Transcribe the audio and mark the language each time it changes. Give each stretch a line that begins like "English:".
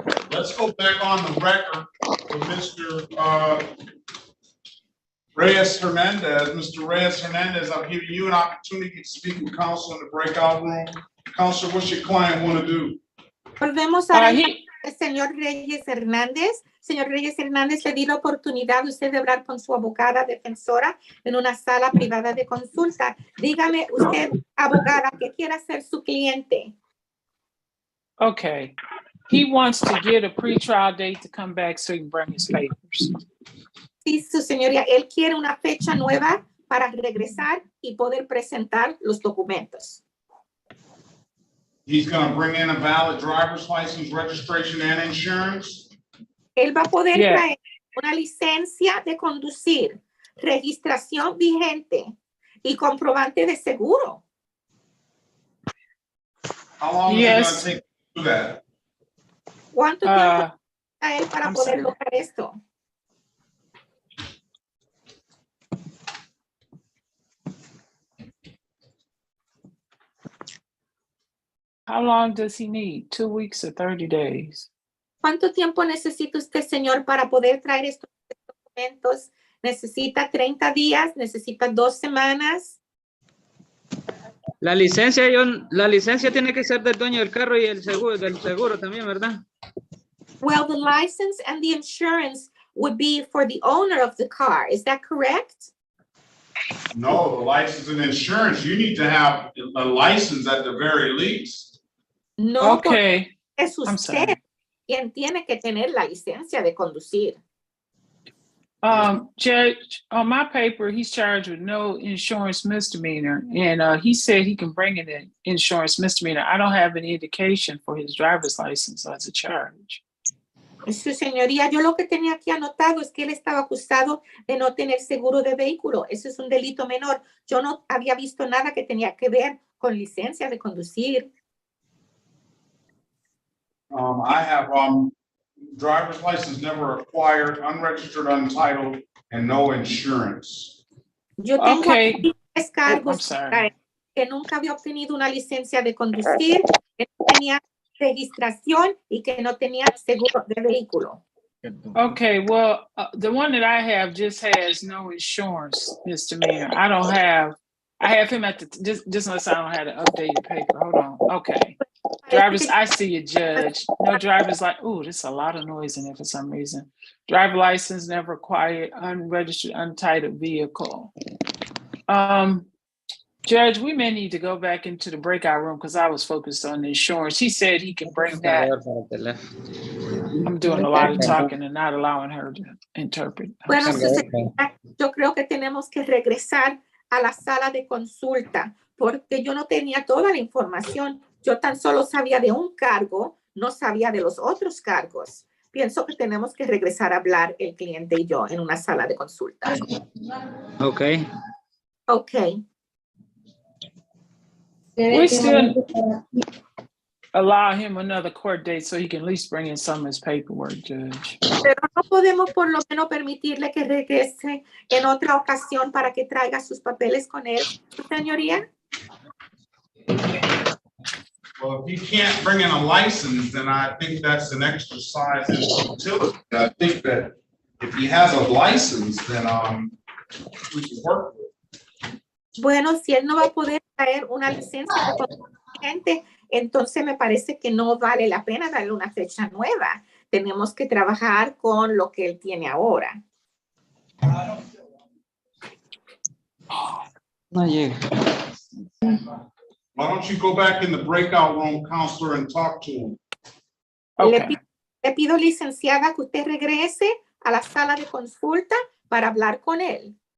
English: Let's go back on the record with Mr. Reyes Hernandez, Mr. Reyes Hernandez, I've given you an opportunity to speak with counsel in the breakout room. Counselor, what's your client want to do?
Spanish: Volvemos a el señor Reyes Hernández. Señor Reyes Hernández, le di la oportunidad usted de hablar con su abogada defensora en una sala privada de consulta. Dígame usted, abogada, ¿qué quiere hacer su cliente?
English: Okay. He wants to get a pretrial date to come back so he can bring his papers.
Spanish: Sí, su señoría, él quiere una fecha nueva para regresar y poder presentar los documentos.
English: He's going to bring in a valid driver's license, registration, and insurance.
Spanish: Él va a poder traer una licencia de conducir, registración vigente y comprobante de seguro.
English: How long is it going to take to do that?
Spanish: ¿Cuánto tiempo a él para poder lograr esto?
English: How long does he need? 2 weeks or 30 days?
Spanish: ¿Cuánto tiempo necesita usted, señor, para poder traer estos documentos? ¿Necesita 30 días? ¿Necesita 2 semanas? La licencia tiene que ser del dueño del carro y del seguro también, ¿verdad?
English: Well, the license and the insurance would be for the owner of the car. Is that correct? No, the license and insurance, you need to have a license at the very least. No, okay.
Spanish: Es usted quien tiene que tener la licencia de conducir.
English: Judge, on my paper, he's charged with no insurance misdemeanor, and he said he can bring in an insurance misdemeanor. I don't have any indication for his driver's license as a charge.
Spanish: Su señoría, yo lo que tenía aquí anotado es que él estaba acusado de no tener seguro de vehículo. Eso es un delito menor. Yo no había visto nada que tenía que ver con licencia de conducir.
English: I have driver's license never acquired, unregistered, untitled, and no insurance.
Spanish: Yo tengo tres cargos que nunca había obtenido una licencia de conducir, que no tenía registración y que no tenía seguro de vehículo.
English: Okay, well, the one that I have just has no insurance misdemeanor. I have him at the, just unless I don't have the updated paper. Hold on. Okay. Drivers, I see you, Judge. No driver's like, oh, there's a lot of noise in there for some reason. Driver license never acquired, unregistered, untitled vehicle. Judge, we may need to go back into the breakout room because I was focused on the insurance. He said he can bring that. I'm doing a lot of talking and not allowing her to interpret.
Spanish: Bueno, yo creo que tenemos que regresar a la sala de consulta porque yo no tenía toda la información. Yo tan solo sabía de un cargo, no sabía de los otros cargos. Pienso que tenemos que regresar a hablar el cliente y yo en una sala de consulta.
English: Okay. Okay. We still allow him another court date so he can at least bring in some of his paperwork, Judge.
Spanish: Pero no podemos por lo menos permitirle que regrese en otra ocasión para que traiga sus papeles con él, señoría.
English: Well, if he can't bring in a license, then I think that's an exercise in futility. I think that if he has a license, then we can work with it.
Spanish: Bueno, si él no va a poder traer una licencia de conducente, entonces me parece que no vale la pena darle una fecha nueva. Tenemos que trabajar con lo que él tiene ahora. No llega.
English: Why don't you go back in the breakout room, counselor, and talk to him? Okay.
Spanish: Le pido, licenciada, que usted regrese a la sala de consulta para hablar con él.